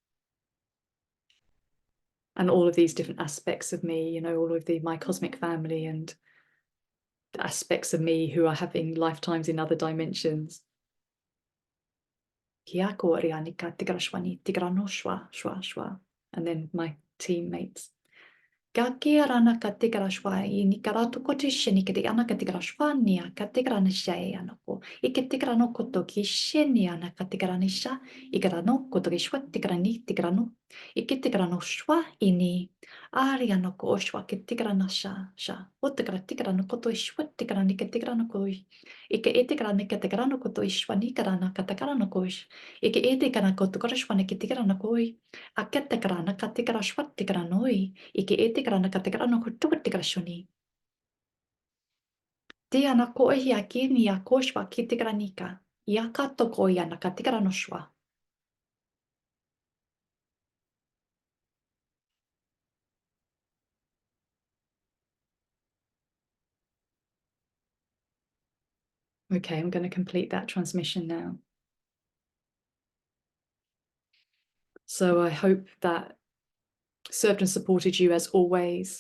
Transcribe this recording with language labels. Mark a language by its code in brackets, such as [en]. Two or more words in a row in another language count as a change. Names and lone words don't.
[en] And all of these different aspects of me, all of my cosmic family and the aspects of me who are having lifetimes in other dimensions. And then my teammates. Gakiarana katigrashwa inikarato kotisheni kiti anakatigrashwania katigranisha anoko ikitigrano koto kisheni anakatigranisha igrano kotrishwa tigrani tigrano ikitigrano shwa ini arianoko oshwa kitigranasha sha otigratigrano koto ishwa tigrani kitigrano koi ike etigrani katigrano koto ishwa nigrana katagrano koish ike etigrana koto grashwa kitigrano koi aketigrana katigrashwa tigranoi ike etigrana katigrano koto tigrashoni Tiana ko ia kini a koshwa kitigranika ia kato ko ia na katigrano shwa. Okay, I'm going to complete that transmission now. So I hope that served and supported you as always.